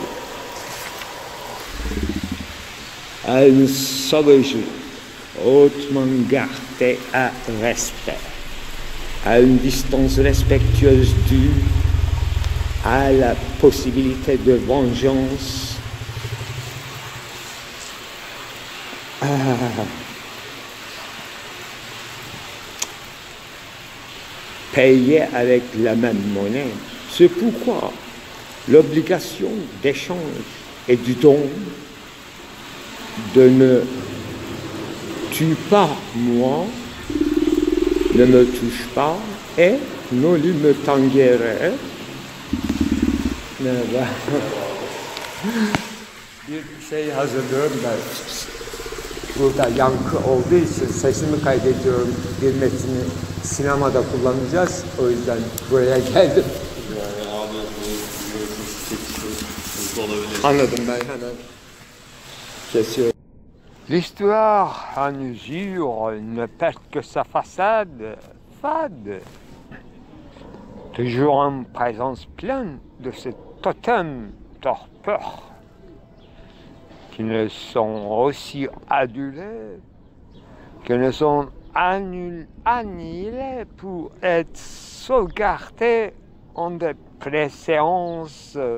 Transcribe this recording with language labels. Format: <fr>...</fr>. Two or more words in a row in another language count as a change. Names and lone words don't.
<fr>À une sauvagerie hautement gardée à respect, à une distance respectueuse due à la possibilité de vengeance, payée avec la même monnaie. C'est pourquoi l'obligation d'échange et du don de ne tue pas moi, ne me touche pas et</fr> <la>noli me tangere.</la> <tr>Bir şey hazırlıyorum da burada yankı olduğu için sesimi kaydediyorum. Bir metni sinemada kullanacağız. O yüzden buraya geldim. Yani abi hızlı olabilir. Anladım, ben hemen kesiyorum.</tr> <fr>L'histoire en usure ne perd que sa façade fade, toujours en présence pleine de ces totems torpeurs qui ne sont aussi adulés, qui ne sont annihilés pour être sauvegardés en des préséances</fr>